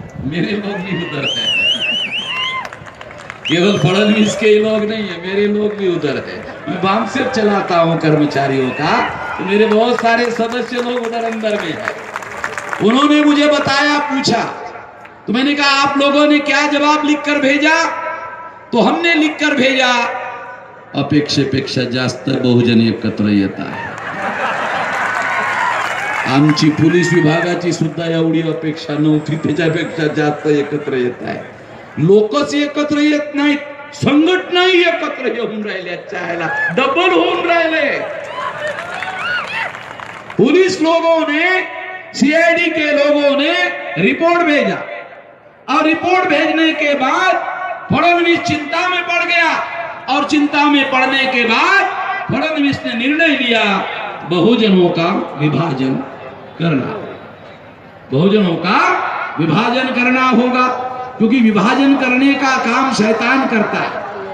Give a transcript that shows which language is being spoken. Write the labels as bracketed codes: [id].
[hi] मेरे लोग भी उधर है, केवल फडणवीस के लोग नहीं है, मेरे लोग भी उधर है। मैं बामसेप चलाता हूं कर्मचारियों का, तो मेरे बहुत सारे सदस्य लोग उधर अंदर में है। उन्होंने मुझे बताया, पूछा, तो मैंने कहा आप लोगों ने क्या जवाब लिखकर भेजा? [mr] तो हमने लिखकर भेजा, अपेक्षेपेक्षा जास्त बहुजन एकत्र येत आहे। आमची पोलीस विभागाची सुद्धा एवढी अपेक्षा नव्हती, त्याच्यापेक्षा जास्त एकत्र येत आहे। लोकच एकत्र येत नाहीत, संघटनाही एकत्र येऊन राहिल्या, चायला डबल होऊन राहिले। [hi] पुलिस लोगों ने सीआईडी के लोगों ने रिपोर्ट भेजा और रिपोर्ट भेजने के बाद फडणवीस चिंता में पड़ गया और चिंता में पड़ने के बाद फडणवीस ने निर्णय लिया बहुजनों का विभाजन करना, बहुजनों का विभाजन करना होगा, क्योंकि विभाजन करने का काम शैतान करता है।